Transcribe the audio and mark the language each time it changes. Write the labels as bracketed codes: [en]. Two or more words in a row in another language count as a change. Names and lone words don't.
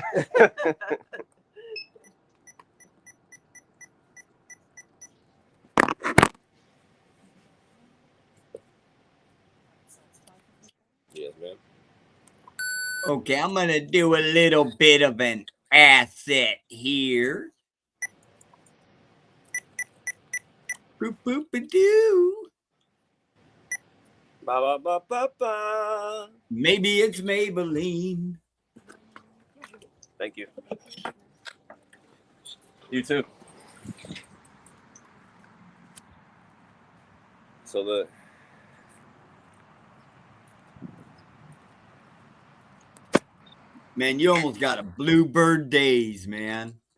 [en] Yes, man. Okay, I'm gonna do a little bit of an asset here. Boop boop a doo. Ba ba ba ba ba. Maybe it's Maybelline. Thank you. You too. So look. Man, you almost got a bluebird days, man.